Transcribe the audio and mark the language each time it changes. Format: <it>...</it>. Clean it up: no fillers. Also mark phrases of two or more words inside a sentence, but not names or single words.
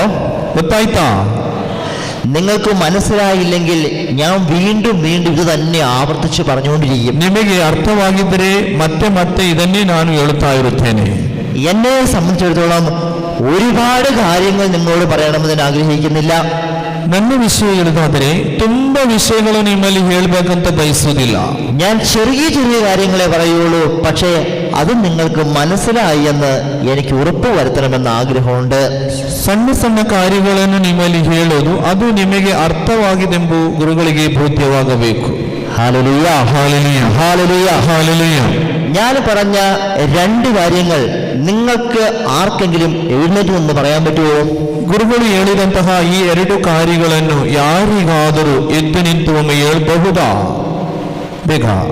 <kn>ಗೊತ್ತಾಯ್ತಾ?</kn> <ml>നിങ്ങൾക്ക് മനസ്സിലായില്ലെങ്കിൽ ഞാൻ വീണ്ടും വീണ്ടും ഇത് തന്നെ ആവർത്തിച്ച് പറഞ്ഞുകൊണ്ടിരിക്കും.</ml> <kn>ನಿಮಗೆ ಅರ್ಥವಾಗಿದ್ದರೆ ಮತ್ತೆ ಮತ್ತೆ ಇದನ್ನೇ ನಾನು ಹೇಳುತ್ತಾ ಇರುತ್ತೇನೆ.</kn> <ml>എന്നെ സംബന്ധിച്ചിടത്തോളം ഒരുപാട് കാര്യങ്ങൾ നിങ്ങളോട് പറയണമെന്ന് ഞാൻ ആഗ്രഹിക്കുന്നില്ല.</ml> <kn>ನನ್ನ ವಿಷಯ ಹೇಳುವುದಾದರೆ ತುಂಬಾ ವಿಷಯಗಳು ನಿಮ್ಮಲ್ಲಿ ಹೇಳಬೇಕಂತ ಬಯಸುವುದಿಲ್ಲ.</kn> <ml>ഞാൻ ചെറിയ ചെറിയ കാര്യങ്ങളെ പറയുള്ളൂ. പക്ഷേ അത് നിങ്ങൾക്ക് മനസ്സിലായി എന്ന് എനിക്ക് ഉറപ്പ് വരുത്തണമെന്ന് ആഗ്രഹമുണ്ട്.</ml> <kn>ಸಣ್ಣ ಸಣ್ಣ ಕಾರ್ಯಗಳನ್ನು ನಿಮ್ಮಲ್ಲಿ ಹೇಳೋದು ಅದು ನಿಮಗೆ ಅರ್ಥವಾಗಿದೆಂಬ ಗುರುಗಳಿಗೆ ಬೋಧ್ಯವಾಗಬೇಕು.</kn> <ml>ഹല്ലേലൂയ, ഹല്ലേലൂയ, ഹല്ലേലൂയ, ഹല്ലേലൂയ. ഞാൻ പറഞ്ഞ 2 കാര്യങ്ങൾ നിങ്ങൾക്ക് ആർക്കെങ്കിലും എഴുന്നേറ്റ് നിന്ന് പറയാൻ പറ്റുമോ?</ml> <kn>ಗುರುಗಳು ಹೇಳಿದಂತಹ ಈ 2 ಕಾರ್ಯಗಳನ್ನು ಯಾರಿಗಾದರೂ ಎದ್ದು ನಿಂತು ಒಮ್ಮೆ ಹೇಳಬಹುದಾ? ಬೇಗ.</kn>